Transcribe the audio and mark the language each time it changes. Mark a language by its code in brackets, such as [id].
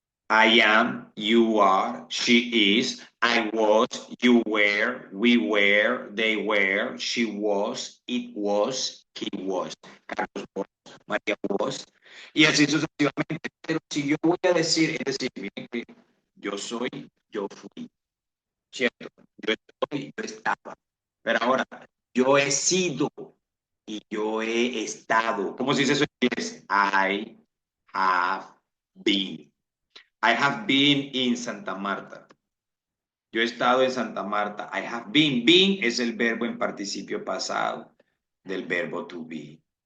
[en] I am, you are, she is, I was, you were, we were, they were, she was, it was, he was, Carlos was, María was, [es] y así sucesivamente. Pero si yo voy a decir, es decir, miren que yo soy, yo fui, ¿cierto? Yo estoy, yo estaba. Pero ahora, yo he sido y yo he estado. ¿Cómo se dice eso en inglés? [en] I have been. I have been in Santa Marta. [es] Yo he estado en Santa Marta. [en] I have been. [es] Been es el verbo en participio pasado del verbo to be.